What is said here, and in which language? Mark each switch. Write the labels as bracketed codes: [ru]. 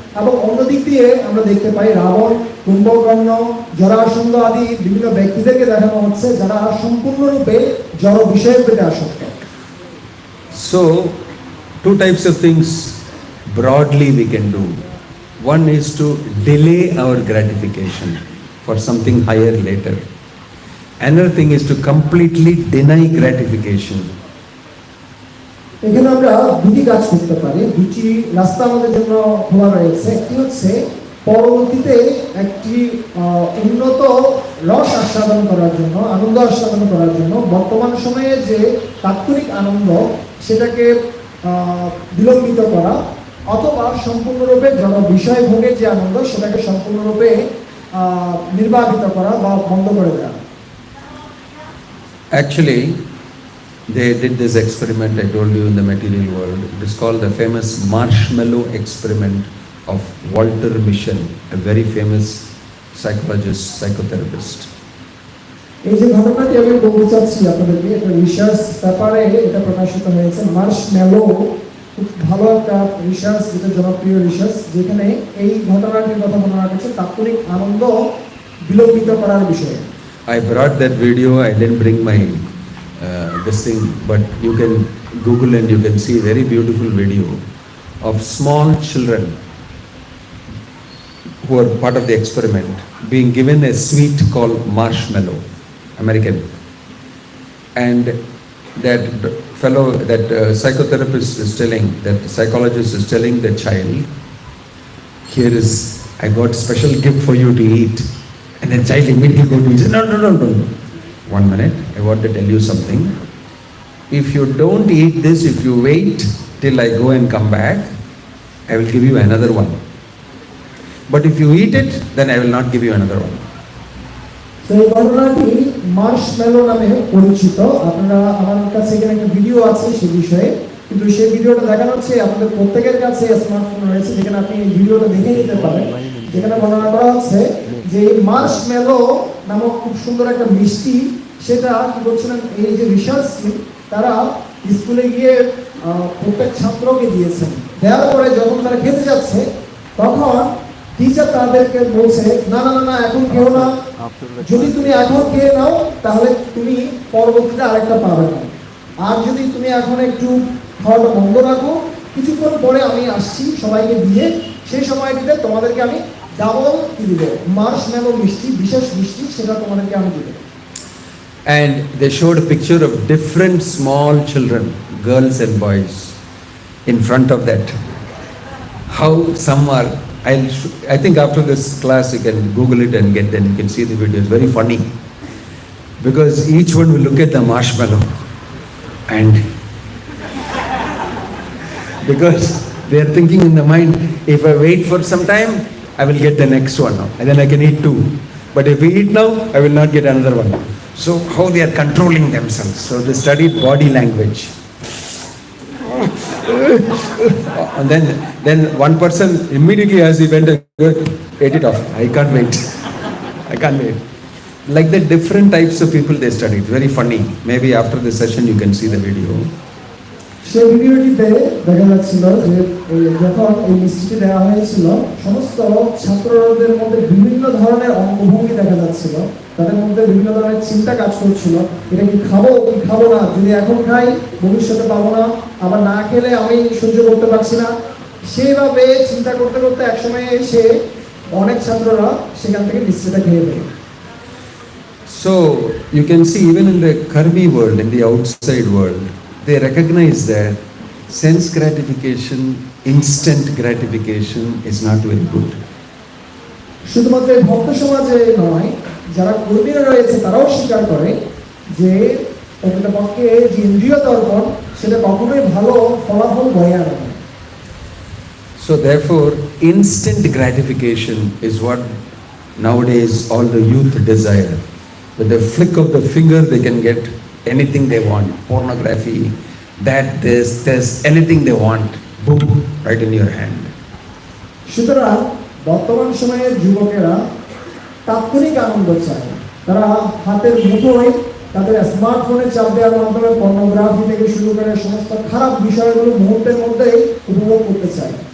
[bn] এবং অন্যদিক দিয়ে আমরা দেখতে পাই রাবণ, কুম্ভকর্ণ, জরাসন্ধ আদি বিভিন্ন ব্যক্তিদেরকে দেখানো হচ্ছে যারা সম্পূর্ণরূপে জড় বিষয়ের প্রতি আসক্ত। [en] So, two types of things broadly we can do. One is to delay our gratification for something higher later. Another thing is to completely deny gratification. [bn] এখানে আমরা দুটি কাজ করতে পারি, দুটি রাস্তা আমাদের জন্য খোলা রয়েছে। একটি হচ্ছে পরবর্তীতে একটি উন্নত রস আস্বাদন করার জন্য, আনন্দ আস্বাদন করার জন্য বর্তমান সময়ে যে তাৎক্ষণিক আনন্দ সেটাকে বিলম্বিত করা, অথবা সম্পূর্ণরূপে জড় বিষয় ভোগের যে আনন্দ সেটাকে সম্পূর্ণরূপে নির্বাপিত করা বা বন্ধ করে দেওয়া। [en] Actually, they did this experiment I told you in the material world. It is called the famous marshmallow experiment of Walter Mischel, a very famous psychologist, psychotherapist. [bn] এই যে ঘটনাটি আমি বলতে চাচ্ছি আপনাদেরকে, এটা রিসার্চ পেপারে এটা প্রকাশিত হয়েছে। মার্শমেলো খুব ভালো একটা রিসার্চ, যেটা জনপ্রিয় রিসার্চ, যেখানে এই ঘটনাটির কথা বর্ণনা করছে তাৎক্ষণিক আনন্দ বিলম্বিত করার বিষয়ে। [en] I brought that video. I didn't bring my this thing, but you can Google and you can see a very beautiful video of small children who are part of the experiment being given a sweet called marshmallow, American, and that fellow, that psychotherapist is telling, that psychologist is telling the child, here is, I got special gift for you to eat. And then child immediately go to eat. No. 1 minute, I want to tell you something. If you don't eat this, if you wait till I go and come back, I will give you another one. But if you eat it, then I will not give you another one. [bn] তো এই ঘটনাটি Marshmallow নামে পরিচিত। আপনারা আমার কাছে এখানে একটা ভিডিও আছে সেই বিষয়ে, কিন্তু সেই ভিডিওটা দেখানো হচ্ছে আপনাদের প্রত্যেকের কাছে স্মার্টফোন রয়েছে, যেখানে আপনি এই ভিডিওটা দেখে নিতে পারেন। যেখানে বর্ণনা করা হচ্ছে যে মার্শমেলো নামক খুব সুন্দর একটা মিষ্টি, সেটা কি বলছিলেন এই যে রিসার্চ টিম তারা স্কুলে গিয়ে প্রত্যেক ছাত্রকে দিয়েছেন। দেওয়ার পরে যখন তারা খেতে যাচ্ছে তখন টিচার তাদেরকে বলছে না না না না এখন খেও না, যদি তুমি এখন খেয়ে নাও তাহলে তুমি পরবর্তীতে আরেকটা পাবে না, আর যদি তুমি এখন একটু খাওয়াটা বন্ধ রাখো কিছুক্ষণ পরে আমি আসছি সবাইকে দিয়ে, সেই সময়টিতে তোমাদেরকে আমি ডাবল কি দিব, মার্শমেলো মিষ্টি, বিশেষ মিষ্টি, সেটা তোমাদেরকে আমি দিব। [en] And they showed a picture of different small children, girls and boys, in front of that. How some are, I think after this class you can Google it and get, then you can see the video. It's very funny because each one will look at the marshmallow and because they are thinking in the mind, if I wait for some time I will get the next one now and then I can eat two, but if we eat now I will not get another one. So how they are controlling themselves. So they studied body language. And then one person immediately as he went, ate it off. I can't wait. I can't wait. Like the different types of people they studied. Very funny. Maybe after this session you can see the video. [bn] সেই ভিডিওটিতে দেখা যাচ্ছিল যে যখন এই মিষ্টিটি দেওয়া হয়েছিল সমস্ত ছাত্রদের মধ্যে বিভিন্ন ধরনের অঙ্গভঙ্গি দেখা যাচ্ছিল, তাদের মধ্যে বিভিন্ন ধরনের চিন্তা কাজ করছিল, এটা কি খাবো কি খাবো না, যদি এখন খাই ভবিষ্যতে পাবো না, আবার না খেলে আমি সহ্য করতে পারছি না। সেইভাবে চিন্তা করতে করতে একসময় এসে অনেক ছাত্ররা সেখান থেকে মিষ্টিটা খেয়ে দেয়। [en] So you can see even in the karmi world, in the outside world, they recognize that sense gratification, instant gratification is not very good. [bn] শুধুমাত্র ভক্ত সমাজে নয়, যারা কর্মীরা রয়েছে তারাও স্বীকার করে যে প্রকৃতপক্ষে যে ইন্দ্রিয় দর্পণ সেটা কখনোই ভালো ফলাফল বয়ে আনে না। [en] So therefore, instant gratification is what nowadays all the youth desire. With the flick of the finger, they can get anything they want. Pornography, this, anything they want. Boom, right in your hand. [bn] সুতরাং বর্তমান সময়ের যুবকেরা তাৎক্ষণিক আনন্দ চায়, তারা হাতের মুঠোয় তাদের স্মার্টফোনে চাপ দেওয়ার মাধ্যমে পর্নোগ্রাফি থেকে শুরু করে সমস্ত খারাপ বিষয়গুলো মুহূর্তের মধ্যেই উপভোগ করতে চায়।